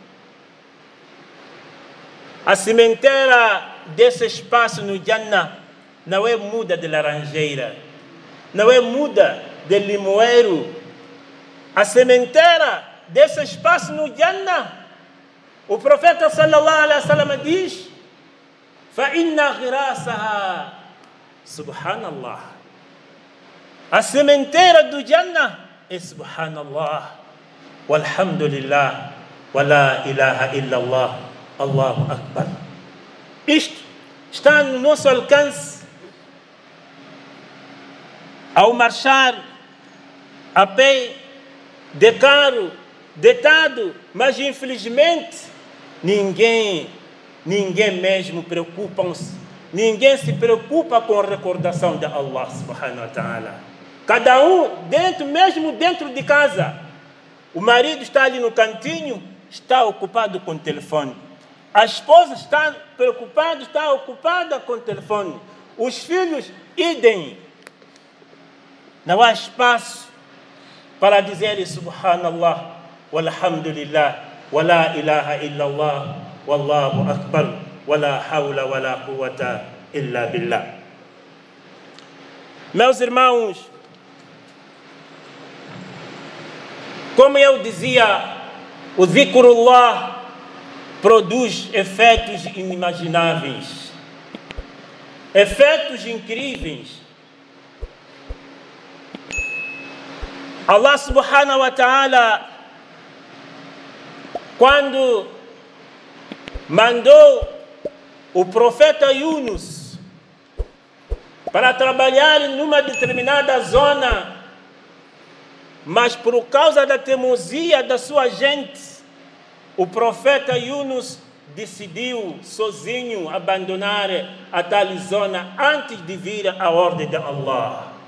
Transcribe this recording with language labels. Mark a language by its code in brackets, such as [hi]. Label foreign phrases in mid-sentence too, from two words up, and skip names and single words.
[pt] A sementeira desse espaço no Jannah não é muda de laranjeira, não é muda de limoeiro. A sementeira desse espaço no Jannah, o profeta [ar] صلى الله عليه وسلم [pt] diz: [ar] فإن غراسها، سبحان الله, [pt] a sementeira do Jannah é [ar] سبحان الله، والحمد لله، ولا إله إلا الله، الله أكبر. [pt] Isto está no nosso alcance. Ao marchar a pé, de carro, deitado, mas infelizmente ninguém mesmo preocupa-se, ninguém se preocupa com a recordação de Allah [ar] سبحانه وتعالى. [pt] Cada um mesmo dentro de casa. O marido está ali no cantinho, está ocupado com o telefone. A esposa está preocupada, está ocupada com o telefone. Os filhos, idem. Não há espaço para dizer [ar] سبحان الله، والحمد لله، ولا إله إلا الله، والله أكبر، ولا حول ولا قوة إلا بالله. [pt] Meus irmãos, como eu dizia, o zikrullah produz efeitos inimagináveis, efeitos incríveis. [ar] الله سبحانه وتعالى, [pt] quando mandou o profeta Yunus para trabalhar numa determinada zona, mas por causa da teimosia da sua gente, o profeta Yunus decidiu sozinho abandonar a tal zona antes de vir a ordem de Allah.